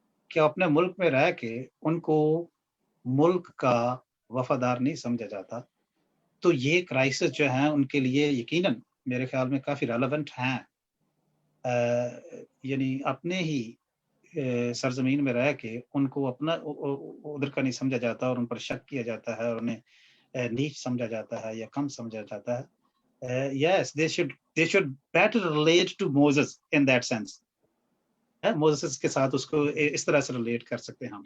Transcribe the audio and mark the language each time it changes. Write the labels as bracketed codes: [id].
[hi] कि अपने मुल्क में रह के उनको मुल्क का वफादार नहीं समझा जाता, तो ये क्राइसिस जो है उनके लिए यकीनन मेरे ख्याल में काफी रेलेवेंट हैं। यानी अपने ही सरजमीन में रह के उनको अपना उधर का नहीं समझा जाता और उन पर शक किया जाता है और उन्हें नीच समझा जाता है या कम समझा जाता है। [en] Yes, they should better relate to Moses in that sense. [hi] Moses के साथ उसको इस तरह से रिलेट कर सकते हैं हम।